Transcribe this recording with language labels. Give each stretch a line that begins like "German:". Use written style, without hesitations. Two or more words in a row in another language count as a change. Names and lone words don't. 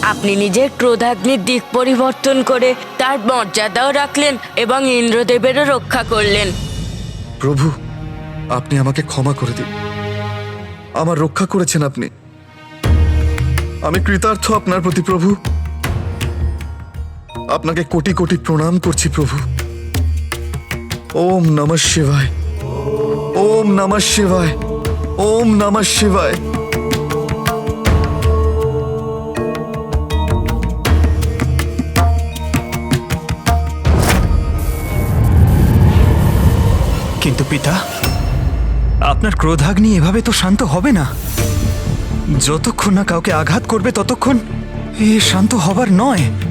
Bangla: আপনি নিজের ক্রোধাগ্নির দিক পরিবর্তন করে তার মর্যাদাও রাখলেন এবং ইন্দ্রদেবেরও রক্ষা করলেন। প্রভু আপনি আমাকে ক্ষমা করে দিন, আমার রক্ষা করেছেন আপনি, আমি কৃতার্থ আপনার প্রতি প্রভু। আপনাকে কোটি কোটি প্রণাম করছি প্রভু।
Sanskrit: ওম নমঃ শিবায়, ওম নমঃ শিবায়, ওম নমঃ শিবায়।
Bangla: কিন্তু পিতা, আপনার ক্রোধাগ্নি এভাবে তো শান্ত হবে না। যতক্ষণ না কাউকে আঘাত করবে ততক্ষণ এ শান্ত হবার নয়।